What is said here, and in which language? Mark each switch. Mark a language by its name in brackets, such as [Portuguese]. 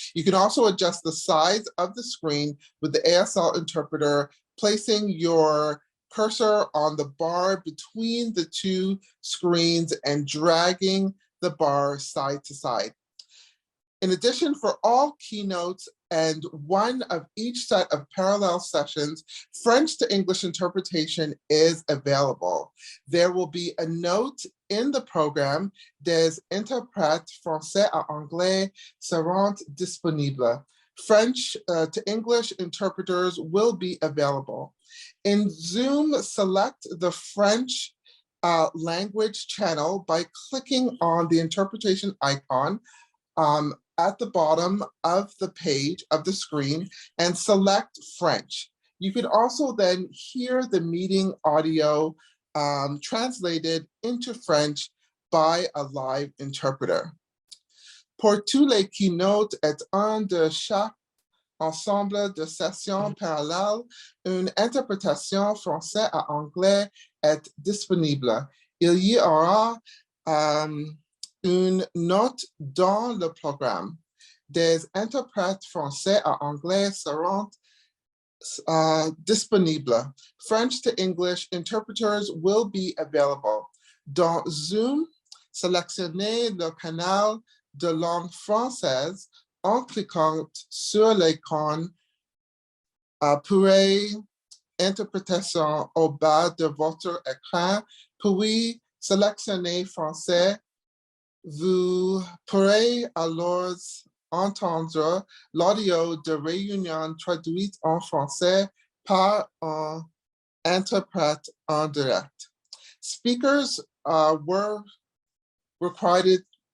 [English] You can also adjust the size of the screen with the ASL interpreter, placing your cursor on the bar between the 2 screens and dragging the bar side to side. In addition, for all keynotes and one of each set of parallel sessions, French to English interpretation is available. There will be a note in the program, [French] des interprètes français à anglais seront disponibles. [English] French to English interpreters will be available. In Zoom, select the French language channel by clicking on the interpretation icon at the bottom of the page of the screen and select French. You can also then hear the meeting audio translated into French by a live interpreter. [French] Pour tous les keynotes et un de chaque ensemble de sessions parallèles, une interprétation français à anglais est disponible. Il y aura une note dans le programme. Des interprètes français à anglais seront disponibles. [English] French to English interpreters will be available. [French] Dans Zoom, sélectionnez le canal de langue française en cliquant sur l'icône Appuyer interprétation au bas de votre écran, puis sélectionnez français. Vous pourrez alors entendre l'audio de réunion traduite en français par un interprète en direct. [English] Speakers were required.